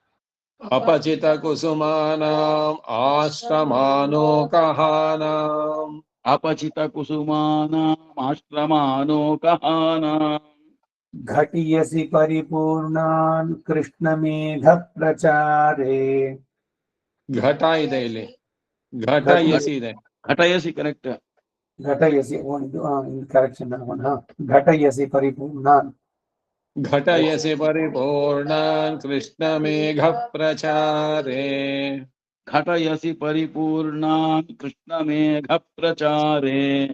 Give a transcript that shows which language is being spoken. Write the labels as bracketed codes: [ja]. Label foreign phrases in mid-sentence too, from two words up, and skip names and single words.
[sa] अपचितकुसुमानाम् आश्रमानोकहानाम् अपचितकुसुमानामाश्रमानोकहानाम् घटियसि परिपूर्णान् कृष्णमेघप्रचारे [kn] ಘಟ ಇದೆ ಇಲ್ಲಿ ಘಟಯಸಿ ಇದೆ [sa] घटयसि करेक्ट घटयसि करेक्शन घटयसि परिपूर्णान् ಘಟಯಸಿ ಪರಿಪೂರ್ಣಾನ್ ಕೃಷ್ಣಮೇಘ ಪ್ರಚಾರೇ घटयसि परिपूर्णान् कृष्णमेघप्रचारे